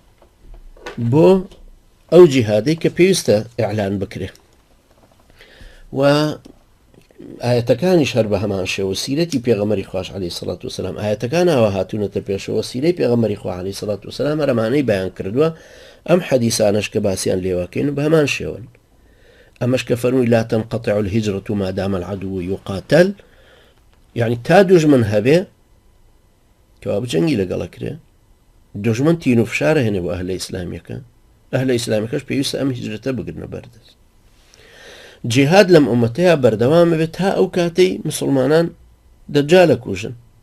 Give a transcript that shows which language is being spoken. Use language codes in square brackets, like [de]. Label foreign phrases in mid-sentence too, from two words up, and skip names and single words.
[ckb] بۆ ئەو جیهادەی کە پێویستە ئیعلان بکرێ و ئاەتەکانیش هەر بە هەمان شێوە سیرەتی پێغەمبەری خوش [ar] عەلەیهی سەڵات وسەلام [ckb] ئاەتەکان ئاوا هاتوونەتە پێشەوە سیرەی پێغەمبەری خوا [ar] عەلەیهی سەڵات وسەلام [ckb] هەرەمانەی بەیان کردووە ئەم حەدیسانش کە باسییان لێوەکەین و بە هەمان شێوەن ئەمەش کە فەرمووی [ar] لا تنقطع الهجرة ما دام العدو يقاتل [ckb] یعنی تا دوژمن هەبێ کەوا بجەنگی لەگەڵەکرێ دوژمن تین و فشارە هێنێ بۆ ئەهلە ئیسلامیەکە ئەهلە ئیسلامیەکەش پێویستە ئەم هیجرەتە بگرنە بەردەست جیهاد لەم ئومەتەیە بەردەوامە بێت تا ئەو کاتەی مسلمانان دەجالە کوژن